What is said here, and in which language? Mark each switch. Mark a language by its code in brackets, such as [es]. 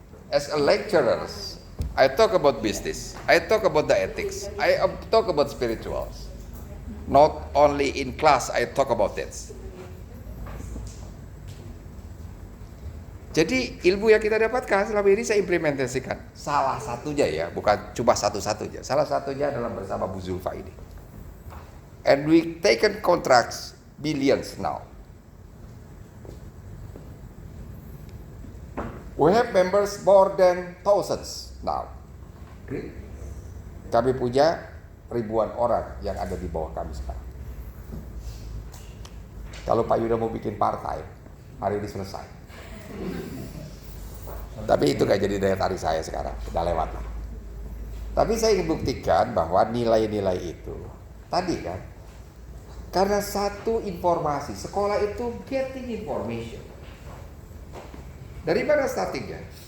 [en] As a lecturer, I talk about business, I talk about the ethics, I talk about spirituals. Not only in class I talk about this. [id] Jadi ilmu yang kita dapatkan selama ini saya implementasikan. Salah satunya ya, bukan cuma satu-satunya. Salah satunya adalah bersama Bu Zulfa ini. [en] And we taken contracts billions now. We have members more than thousands now. [id] Kami punya ribuan orang yang ada di bawah kami sekarang. Kalau Pak Yuda mau bikin partai, hari ini selesai. Tapi itu gak jadi daya tarik saya sekarang, udah lewat lah. Tapi saya ingin buktikan bahwa nilai-nilai itu tadi kan, karena satu informasi, sekolah itu [en] getting information. [id] Dari mana startingnya?